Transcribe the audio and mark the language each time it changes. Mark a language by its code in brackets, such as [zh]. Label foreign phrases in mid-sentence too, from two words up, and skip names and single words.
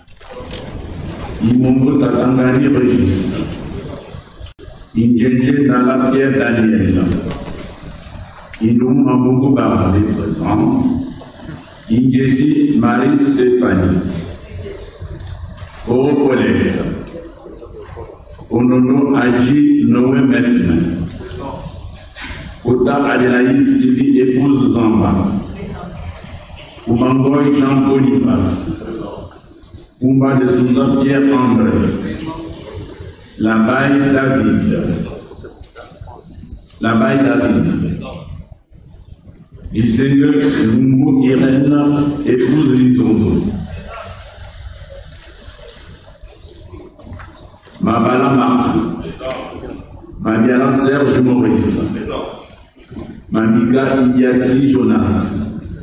[fr] Ingénieur dans la Pierre Daniel, Indoumou Mambungu Barnabé présent, Ingési Marie Stéphanie, aux collègues, Onono Aji Noé Mesme, Kota Adelaïde Sylvie épouse Zamba, Oumangoy Jean Boniface, Oumba de Souza Pierre André, Labaye David, Isengel Lungu Irène, épouse Linzondo, Mabala Marc, Mamiala Serge Maurice, Mamika Idiati Jonas,